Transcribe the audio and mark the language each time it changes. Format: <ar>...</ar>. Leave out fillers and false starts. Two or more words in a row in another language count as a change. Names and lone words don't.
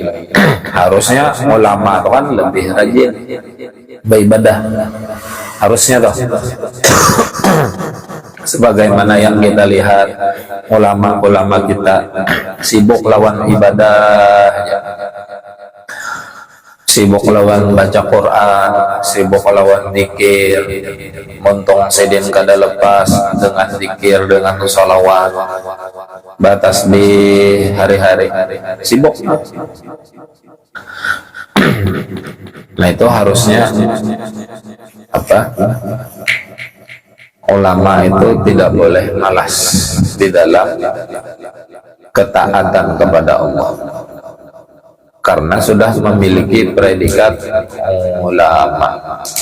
<id>Harusnya ulama itu kan lebih rajin beribadah, harusnya toh.</id> <bjn>Sebagaimana yang kita lihat ulama-ulama kita sibuk lawan ibadah, sibuk lawan baca Quran, sibuk lawan zikir, montong sedin kada lepas dengan zikir, dengan sholawat, batas di hari-hari sibuk.</bjn> <id>Nah itu harusnya apa? Ulama itu tidak boleh malas di dalam ketaatan kepada Allah, karena sudah memiliki predikat ulama.</id>